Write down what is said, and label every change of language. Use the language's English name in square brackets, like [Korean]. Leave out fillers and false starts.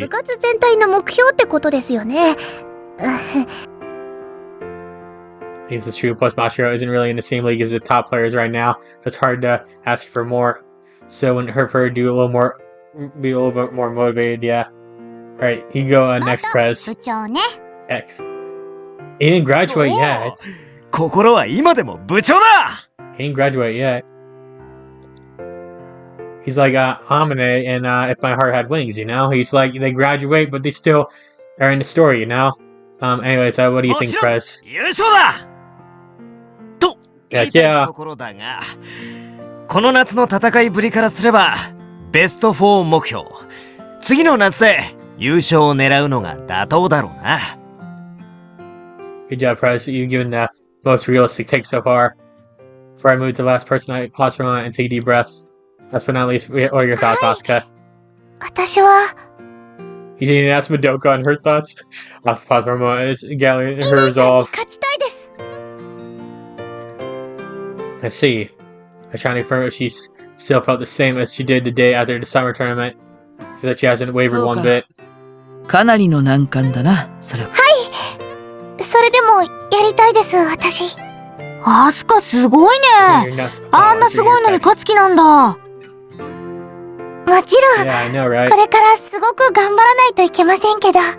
[Japanese] 部活全体の目標ってことですよね。 [English] It's true. Plus, Mashiro isn't really in the same league as the top players right now. It's hard to ask for more. So, when her do a little more, be a little bit more motivated, yeah. Alright, you go next, Prez. [Japanese] 部長ね。 [English] X. He didn't graduate yet. [Japanese] 心は今でも部長だ。 [English] He didn't graduate yet. He's like Hamane and If My Heart Had Wings, you know? He's like, they graduate, but they still are in the story, you know? Anyways, what do you think, Prez? [Japanese] 優勝だと言いたいところだが、この夏の戦いぶりからすればベスト4目標、次の夏で優勝を狙うのが妥当だろうな。 [English] Good job, Prez. You've given the most realistic take so far. Before I move to the last person, I pause for a moment and take a deep breath. Last but not least, what are your thoughts, Asuka? [Japanese] 私は、 [English] You didn't ask Madoka on her thoughts? Let's pause for a moment. It's gathering her resolve. [Japanese] 勝ちたいです。 [English] I see. I'm trying to confirm if she's still felt the same as she did the day after the summer tournament. So that she hasn't wavered one bit. [Japanese] かなりの難関だな、それは。それでも、やりたいです、私。アスカすごいね。あんなすごいのに勝つ気なんだ。もちろん、 [English] Yeah, I know, right? [Japanese] これからすごく頑張らないといけませんけど。